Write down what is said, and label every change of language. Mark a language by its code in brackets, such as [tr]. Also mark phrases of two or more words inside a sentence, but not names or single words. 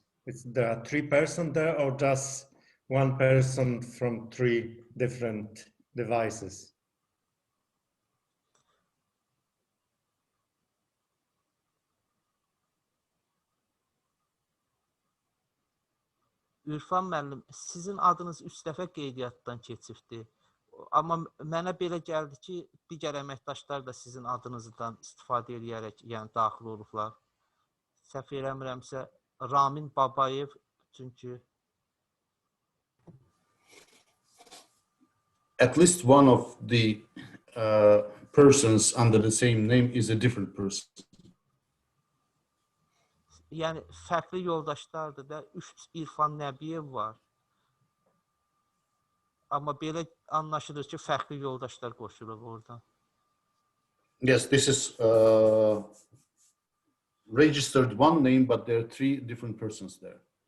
[en] There are 3 persons there, or just one person from 3 different devices? [az] Ürfan müəllim, sizin adınız 3 dəfə qeydiyyatdan keçibdir. Amma mənə belə gəldi ki, digər əməkdaşlar da sizin adınızdan istifadə edərək, yəni daxil olublar. Səhv eləmirəmsə, Ramin Babayev, çünki... [en] At least one of the persons under the same name is a different person. [az] Yəni, fərqli yoldaşlardır da, 3 İrfan Nəbiyev var. Amma belə anlaşılır ki, fərqli yoldaşlar qoşulub oradan. [en] Yes, this is registered one name, but there are 3 different persons there.